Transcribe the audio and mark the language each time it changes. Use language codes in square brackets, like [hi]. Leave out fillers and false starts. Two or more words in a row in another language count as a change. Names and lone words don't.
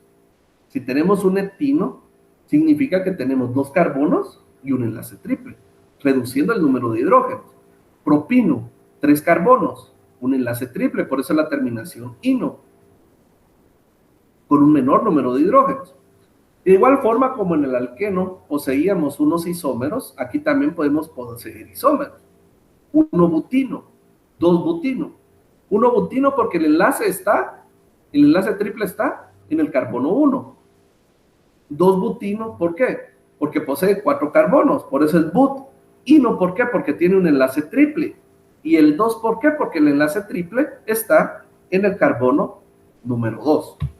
[es] Si tenemos un heptino, significa que tenemos 2 carbonos y un enlace triple, reduciendo el número de hidrógenos. Propino, 3 carbonos, un enlace triple, por eso la terminación ino, con un menor número de hidrógenos. De igual forma como en el alqueno poseíamos unos isómeros, aquí también podemos poseer isómeros. 1 butino, 2 butino. 1 butino porque el enlace triple está en el carbono 1. 2 butino, ¿por qué? Porque posee 4 carbonos, por eso es but. Ino, ¿por qué? Porque tiene un enlace triple. Y el 2, ¿por qué? Porque el enlace triple está en el carbono número 2.